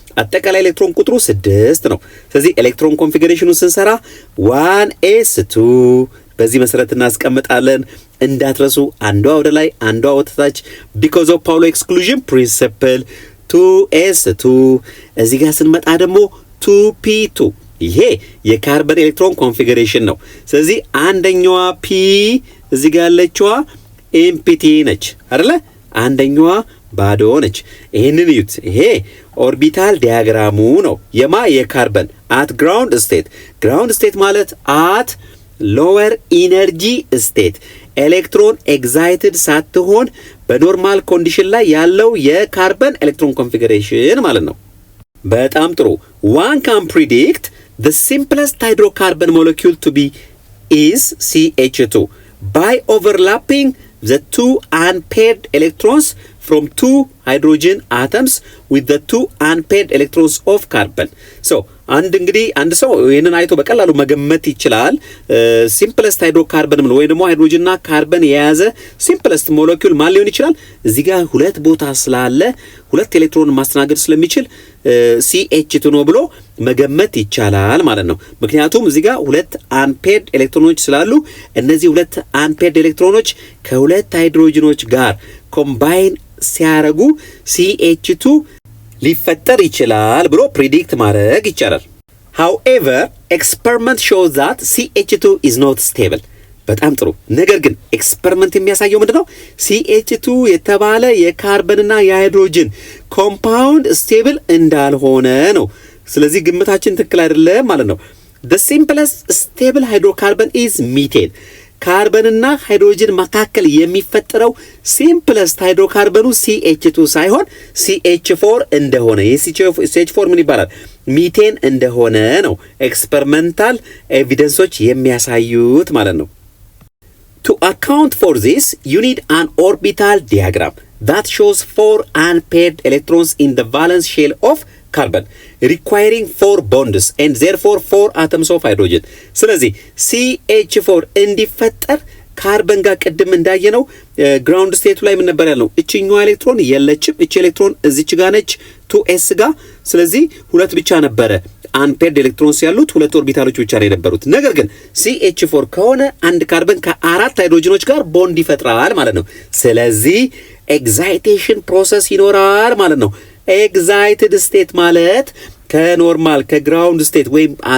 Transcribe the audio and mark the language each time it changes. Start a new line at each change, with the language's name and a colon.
Amharic: አጠቃላይ ኤሌክትሮን ቁጥሩ 6 ነው። ስለዚህ ኤሌክትሮን ኮንፊግሬሽኑን ስንሰራ 1s2 በዚህ መሰረት እናስቀምጣለን። እንዳትረሱ አንዷ ወደ ላይ አንዷ ወደ ታች
English: because of Pauli exclusion principle
Amharic: 2s2 እዚህ ጋር ስንመጣ ደግሞ 2p2 ይሄ የካርበን ኤሌክትሮን ኮንፊግሬሽን ነው። ስለዚህ አንደኛዋ ፒ እዚህ ጋር ያለችዋ ኤምፒቲ ነች አይደለ? አንደኛዋ ባዶ ነች። ይሄንን እዩት። ይሄ ኦርቢታል ዲያግራሙ ነው የካርበን አት ግራውንድ ስቴት። ግራውንድ ስቴት ማለት አት ሎወር ኢነርጂ ስቴት ኤሌክትሮን ኤግዛይትድ ሳትሆን በኖርማል ኮንዲሽን ላይ ያለው የካርበን ኤሌክትሮን ኮንፊግሬሽን ማለት ነው። በጣም ጥሩ።
English: one can predict the simplest hydrocarbon molecule to be is CH2 by overlapping the two unpaired electrons from two hydrogen atoms with the two unpaired electrons of carbon.
Amharic: So አንድ ሰው ይሄንን አይቶ በቀላሉ መገመት ይችላል። ሲምፕለስት ሃይድሮካርበን ምን ወይ ደግሞ ሃይድሮጅንና ካርበን የያዘ ሲምፕለስት ሞለኪውል ማን ሊሆን ይችላል? እዚህ ጋር ሁለት ቦታ ስላለ ሁለት ኤሌክትሮን ማስተናገድ ስለሚችል CH2 ነው ብሎ መገመት ይቻላል ማለት ነው። ምክንያቱም እዚህ ጋር ሁለት አንፔርድ ኤሌክትሮኖች ስላሉ እነዚህ ሁለት አንፔርድ ኤሌክትሮኖች ከሁለት ሃይድሮጅኖች ጋር ኮምባይን ሲያረጉ CH2 ሊፈጠር ይችላል ብሎ ፕሪዲክት ማድረግ ይቻላል።
English: however experiment shows that CH2 is not stable።
Amharic: በጣም ጥሩ። ነገር ግን ኤክስፐሪመንት የሚያሳየው ምንድነው? CH2 የተባለ የካርበንና የሃይድሮጅን ኮምፓውንድ ስቴብል እንዳልሆነ ነው። ስለዚህ ግምታችን ትክክል አይደለም ማለት ነው።
English: the simplest stable hydrocarbon is methane።
Amharic: ካርበንና ሃይድሮጅን መካከል የሚፈጠረው ሲምፕለስት ሃይድሮካርበኑ CH2 ሳይሆን CH4 እንደሆነ CH4 ምን ይባላል? ሚቴን እንደሆነ ነው ኤክስፐሪመንታል ኤቪደንሶች የሚያሳዩት ማለት ነው።
English: To account for this, you need an orbital diagram that shows 4 unpaired electrons in the valence shell of carbon requiring 4 bonds and therefore 4 atoms of hydrogen.
Amharic: ስለዚህ CH4 እንዲፈጠር ካርበን ጋር ቅድም እንዳየነው ግራውንድ ስቴቱ ላይ ምን ነበር ያለው? እቺኛው ኤሌክትሮን የለችም። እቺ ኤሌክትሮን እዚች ጋር ነች 2s ጋር። ስለዚህ ሁለት ብቻ ነበረ አንፔርድ ኤሌክትሮንስ ያሉት ሁለት ኦርቢታሎች ብቻ ነው የነበሩት። ነገር ግን CH4 ከሆነ አንድ ካርበን ከአራት ሃይድሮጅኖች ጋር ቦንድ ይፈጥራል ማለት ነው። ስለዚህ ኤግዛይቴሽን ፕሮሰስ ይኖራል ማለት ነው። ኤግዛይትድ ስቴት ማለት ከኖርማል ከግራውንድ ስቴት ወይም